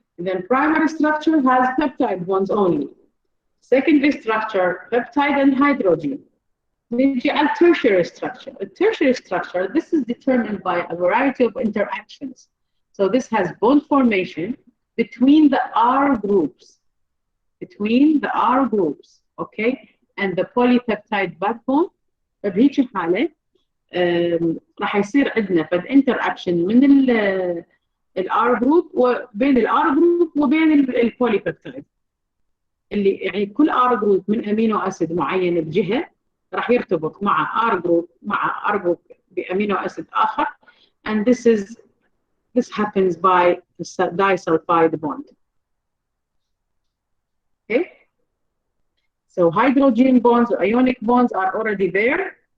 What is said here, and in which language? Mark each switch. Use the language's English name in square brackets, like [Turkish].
[English] And then primary structure has peptide bonds only. Secondary structure, peptide and hydrogen. [Arabic] نجي على [English] tertiary structure. A tertiary structure, this is determined by a variety of interactions. So this has bond formation between the R groups. Between the R groups, okay? And the polypeptide backbone. [Arabic] فبهيك حالة راح يصير عندنا فد interaction من ال R group وبين ال R group وبين البوليبeptide. اللي يعني كل R group من امينو اسيد معين بجهة راح يرتبط مع R group بامينو اسيد اخر, [English] and this happens by disulfide bond. Okay, so hydrogen bonds or ionic bonds are already there.